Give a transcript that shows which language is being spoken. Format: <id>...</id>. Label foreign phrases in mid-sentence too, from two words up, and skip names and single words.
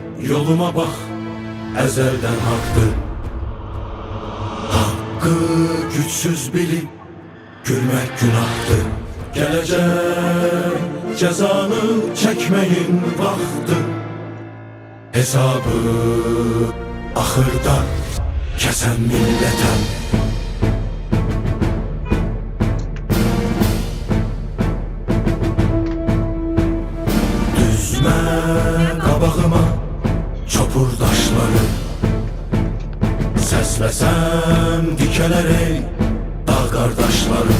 <tr>Yoluma bak, ezelden haktı. Hakkı güçsüz bilip gülmek günahtı. Gelecek cezanı çekmeyin vakti. Hesabı ahırda kesen milletem.</tr> <az>Düzme qabağıma çopur daşları. Səsləsəm dikələr ey dağ qardaşlarım.</az>